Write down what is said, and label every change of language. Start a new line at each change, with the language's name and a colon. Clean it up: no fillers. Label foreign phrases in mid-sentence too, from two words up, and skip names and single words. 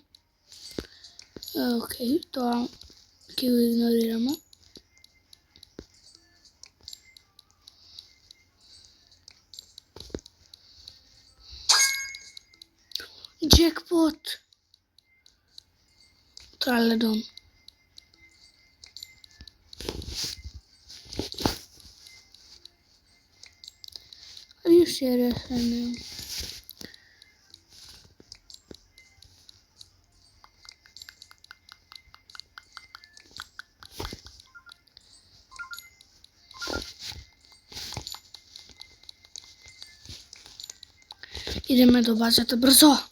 Macedonian: Окей, тоа ќе го игнорираме. Джекпот! Траледон.
English: Are you serious right now?
Macedonian: Идеме до базата брзо.